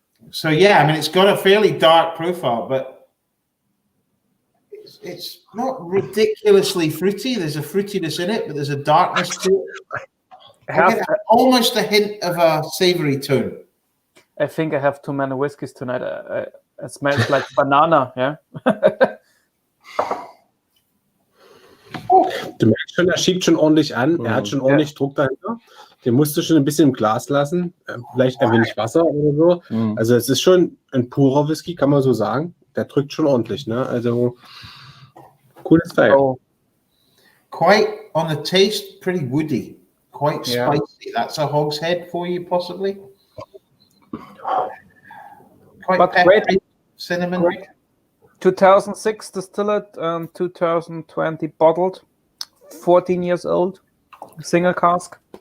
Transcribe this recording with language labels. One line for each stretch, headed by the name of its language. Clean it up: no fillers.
English: So yeah, I mean, it's got a fairly dark profile, but it's not ridiculously fruity. There's a fruitiness in it, but there's a darkness to it. I get almost a hint of a savory tone. I think I have too many whiskeys tonight. It smells like banana, yeah.
German: Du merkst schon, er schiebt schon ordentlich an. Er hat schon ordentlich Druck dahinter. Den musst du schon ein bisschen im Glas lassen. Vielleicht ein wenig Wasser oder so. Also es ist schon ein purer Whisky, kann man so sagen. Der drückt schon ordentlich, ne? Also cooles Teil. Oh.
English: Quite on the taste, pretty woody. Quite spicy. That's a hogshead for you, possibly. Quite But peppery, great. cinnamon. Great. 2006 distilled and 2020 bottled. 14 years old. Single cask.